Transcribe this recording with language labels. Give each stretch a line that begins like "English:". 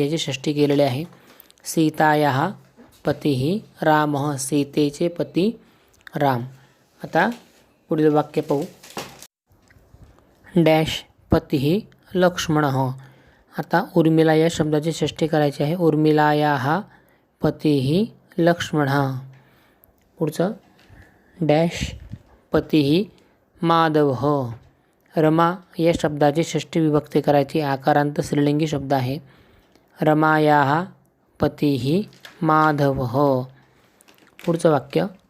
Marathi: याची षष्ठी केलेली आहे.
Sanskrit: सीतायाः पतिः रामः.
Marathi: सीतेचे पती राम. आता पुढील वाक्य पाहू.
Sanskrit: डॅश पतिः लक्ष्मणः.
Marathi: आता उर्मिला या शब्दाची षष्ठी करायची आहे.
Sanskrit: उर्मिलायाः पतिः लक्ष्मणः.
Marathi: पुढचं
Sanskrit: डॅश पतिः माधवः.
Marathi: रमा या शब्दाची षष्ठी विभक्ती करायची. आकारांत स्त्रीलिंगी शब्द आहे.
Sanskrit: रमायाः पतिः माधवः.
Marathi: पुढचं वाक्य.